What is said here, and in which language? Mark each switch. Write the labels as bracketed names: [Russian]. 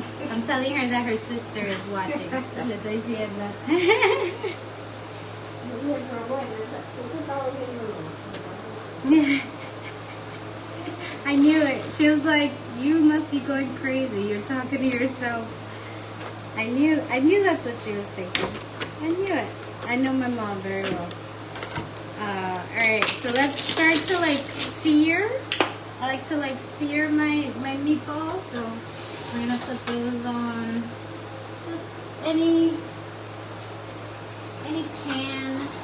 [English] I'm telling her that her sister is watching. [Spanish] Le estoy diciendo. Pero bueno, tú estabas viendo. [English] I knew it. She was like, "You must be going crazy. You're talking to yourself." I knew that's what she was thinking. I knew it. I know my mom very well. All right, so let's start to like sear. I like to like sear my meatballs. So we're gonna put those on just any pan.